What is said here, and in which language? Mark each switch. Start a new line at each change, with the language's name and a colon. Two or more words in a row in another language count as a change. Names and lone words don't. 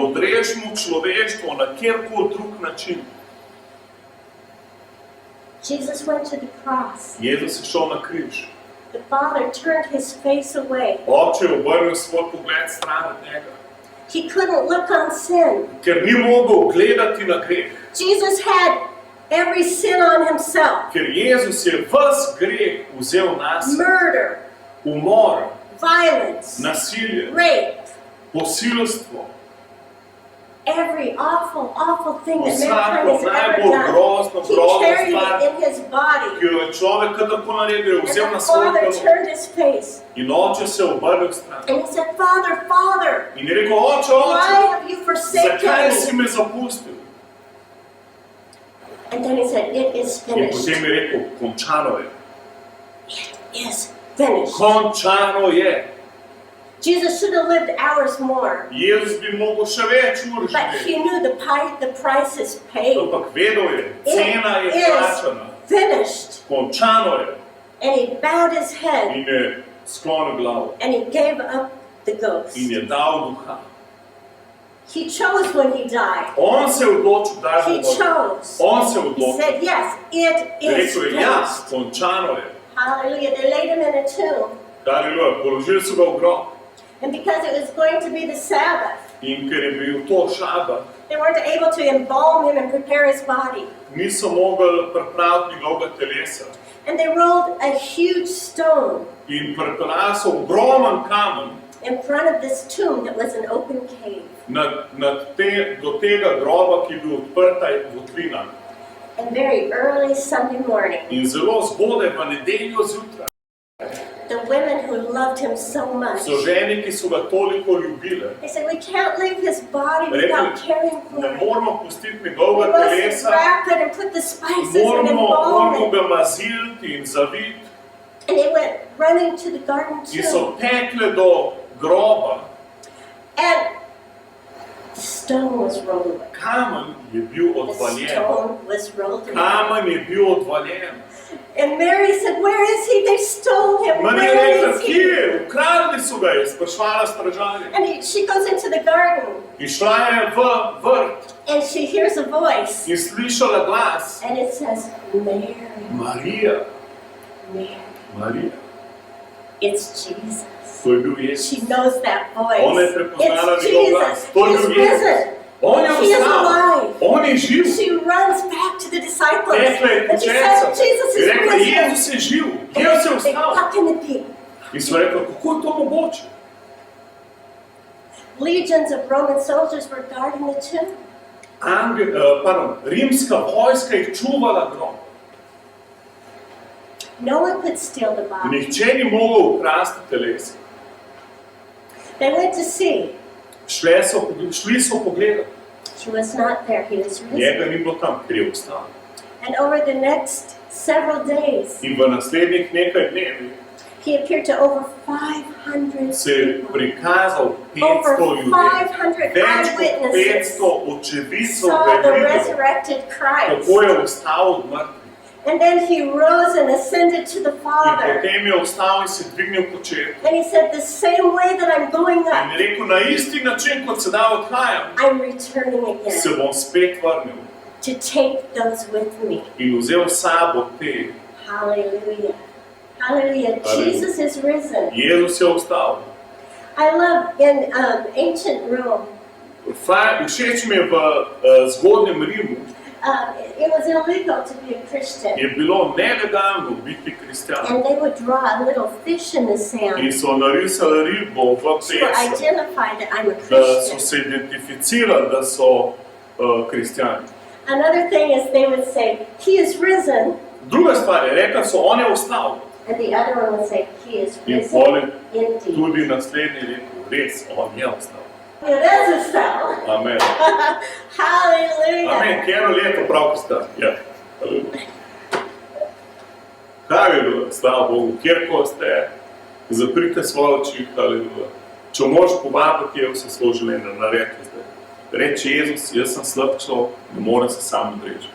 Slovenian: odrešimo človeštvo na kjerkoli drug način?
English: Jesus went to the cross.
Slovenian: Jezus je šel na križ.
English: The Father turned his face away.
Slovenian: Oče je obrnil svoj pogled stran od njega,
English: He couldn't look on sin.
Slovenian: ker ni mogel gledati na greh.
English: Jesus had every sin on himself.
Slovenian: Ker Jezus je ves greh vzel nas,
English: Murder,
Slovenian: umor,
English: violence,
Slovenian: nasilje,
English: rape,
Slovenian: posilstvo,
English: every awful, awful thing that
Slovenian: vsako
English: mankind has ever
Slovenian: najbolj
English: done.
Slovenian: grozno,
English: He
Slovenian: grozno
English: carried
Slovenian: stvar,
English: it in his body.
Slovenian: ki jo je človek kadarkoli naredil, je
English: And
Slovenian: vzel
English: the
Slovenian: na svoje
English: Father
Slovenian: telo.
English: turned his face.
Slovenian: In oče se je obrnil stran.
English: And he said, Father, Father,
Slovenian: In je rekel, oče,
English: why
Slovenian: oče,
English: have you forsaken
Slovenian: zakaj si
English: me?
Slovenian: me zapustil?
English: And then he said, it is
Slovenian: In
English: finished.
Slovenian: potem je rekel, končano je.
English: It is finished.
Slovenian: Končano je.
English: Jesus should have lived hours more.
Slovenian: Jezus bi mogel še več ur
English: But
Slovenian: živeti.
English: he knew the price is paid.
Slovenian: Ampak vedel je, cena je
English: It
Slovenian: plačana.
English: is finished.
Slovenian: Končano je.
English: And he bowed his head
Slovenian: In je sklonil glavo.
English: and he gave up the ghost.
Slovenian: In je dal duha.
English: He chose when he died.
Slovenian: On se je odločil, da
English: He
Slovenian: je umrl.
English: chose.
Slovenian: On se je
English: He
Slovenian: odločil.
English: said, yes, it is
Slovenian: Rekel je, ja,
English: finished.
Slovenian: končano je.
English: Hallelujah. They laid him in a tomb.
Slovenian: Haleluja, položili so ga v grob.
English: And because it was going to be the Sabbath,
Slovenian: In ker je bil to šabat,
English: they weren't able to embalm him and prepare his body.
Slovenian: niso mogli pripraviti njegovega telesa.
English: And they rolled a huge stone
Slovenian: In pripeljali so ogromen kamen
English: in front of this tomb that was an open cave.
Slovenian: do tega groba, ki je bil odprta votlina.
English: And very early Sunday morning,
Slovenian: In zelo zgodaj v nedeljo zjutraj
English: the women who loved him so much,
Slovenian: so žene, ki so ga toliko ljubile,
English: they said, we can't leave his body
Slovenian: Rekli,
English: without caring for
Slovenian: ne
English: it.
Slovenian: moramo pustiti
English: We
Slovenian: njegovega
English: must
Slovenian: telesa,
English: wrap it and put the spices and
Slovenian: moramo
English: embalm it.
Slovenian: ga maziliti in zaviti.
English: And they went running to the garden
Slovenian: In so
English: tomb.
Slovenian: tekle do groba.
English: And the stone was rolled away.
Slovenian: Kamen je bil
English: The
Slovenian: odvaljen.
English: stone was rolled away.
Slovenian: Kamen je bil odvaljen.
English: And Mary said, where is he? They stole him.
Slovenian: Marija je
English: Where
Slovenian: rekla,
English: is
Slovenian: kje
English: he?
Slovenian: je? Ukradli so ga, je sprašvala stražarje.
English: And she goes into the garden
Slovenian: In šla je v vrt
English: and she hears a voice.
Slovenian: in slišala glas.
English: And it says, Mary,
Slovenian: Marija, Mary. Marija.
English: It's Jesus.
Slovenian: To je bil Jezus.
English: She knows that voice.
Slovenian: Ona je prepoznala
English: It's
Slovenian: njegov glas. Jesus. To je
English: He's
Slovenian: bil Jezus.
English: risen.
Slovenian: On je
English: He is
Slovenian: vstal.
English: alive.
Slovenian: On je živ.
English: She runs back to the disciples.
Slovenian: Rekla je
English: And she
Slovenian: učencem.
English: says, Jesus
Slovenian: Je
English: is
Slovenian: rekla,
English: risen.
Slovenian: Jezus je živ. Jezus je
English: And they,
Slovenian: vstal.
English: how can it be?
Slovenian: In so rekla, kako je to mogoče?
English: Legions of Roman soldiers were guarding the tomb.
Slovenian: Rimska vojska je čuvala grob.
English: No one could steal the body.
Slovenian: Nihče ni mogel ukrasti telesa.
English: They went to see.
Slovenian: Šli so pogledati.
English: He was not there. He was
Slovenian: Njega
English: risen.
Slovenian: ni bilo tam, ker je vstal.
English: And over the next several days,
Slovenian: In v naslednjih nekaj dnevih
English: he appeared to over 500
Slovenian: se je
English: people.
Slovenian: prikazal
English: Over
Slovenian: 500 ljudi. 500 Več kot
English: eyewitnesses
Slovenian: 500 očividcev
English: saw the
Slovenian: videlo,
English: resurrected Christ.
Slovenian: kako je vstal od mrtvih.
English: And then he rose and ascended to the
Slovenian: In
English: Father.
Slovenian: potem je vstal in se dvignil k Očetu.
English: And he said, the same way that I'm going
Slovenian: In
English: up,
Slovenian: je rekel, na isti način, kot sedaj odhajam,
English: I'm returning
Slovenian: se
English: again
Slovenian: bom spet vrnil
English: to take those with me.
Slovenian: in vzel s sabo te.
English: Hallelujah. Hallelujah. Hallelujah. Jesus is risen.
Slovenian: Jezus je vstal.
English: I love in ancient Rome,
Slovenian: Všeč mi je v zgodnjem Rimu,
English: it was illegal to be a Christian.
Slovenian: je bilo nelegalno biti kristjan.
English: And they would draw a little fish in the
Slovenian: In
English: sand
Slovenian: so narisali ribo v
English: to
Slovenian: pesu,
English: identify that I'm a
Slovenian: da so
English: Christian.
Slovenian: se identificirali, da so kristjani.
English: Another thing is they would say, he is risen.
Slovenian: Druga stvar je, rekla so, on je vstal.
English: And the other one would say, he is
Slovenian: In
English: risen
Slovenian: pol je
English: indeed.
Slovenian: tudi naslednji rekel, res, on je vstal.
English: It is a cell. Amen. Hallelujah.
Slovenian: Amen, kjero leto prav kristjan. Ja. Haleluja. Haleluja, slava Bogu, kjerko ste, zaprite svoje oči, haleluja. Če moraš povabiti, je vse svoje življenje, naredi zdaj. Reči, Jezus, jaz sem slab človek, ne morem se sam odreči.